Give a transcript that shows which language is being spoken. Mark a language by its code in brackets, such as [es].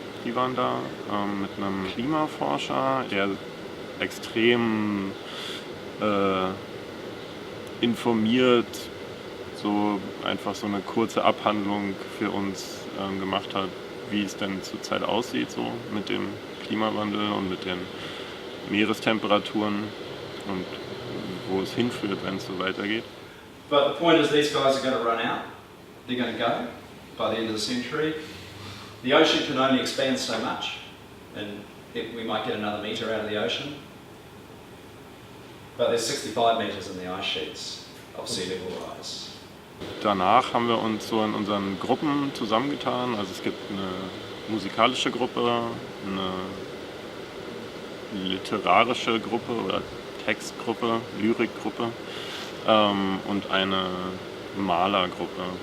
[de] Die waren da mit einem Klimaforscher, der extrem informiert so einfach so eine kurze Abhandlung für uns gemacht hat, wie es denn zurzeit aussieht so mit dem Klimawandel und mit den Meerestemperaturen und wo es hinführt, wenn es so weitergeht. [en] But the point is, these guys are going to run out. They're going to go by the end of the century. The ocean can only expand so much, and we might get another metre out of the ocean. But there's 65 metres in the ice sheets of sea level rise. [de] Danach haben wir uns so in unseren Gruppen zusammengetan. Also es gibt eine musikalische Gruppe, eine literarische Gruppe oder Textgruppe, Lyrikgruppe und eine Malergruppe.